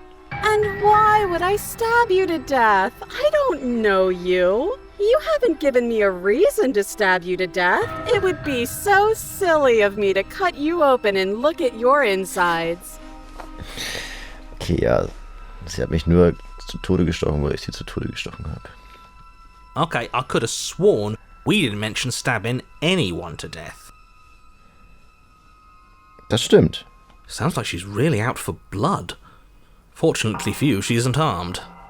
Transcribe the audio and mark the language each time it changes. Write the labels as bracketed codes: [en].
[en] And why would I stab you to death? I don't know you. You haven't given me a reason to stab you to death. It would be so silly of me to cut you open and look at your insides. [de] Okay, ja. Sie hat mich nur zu Tode gestochen, weil ich sie zu Tode gestochen habe. [en] Okay, I could have sworn we didn't mention stabbing anyone to death. [de] Das stimmt. [en] Sounds like she's really out for blood. Fortunately for you, she isn't armed.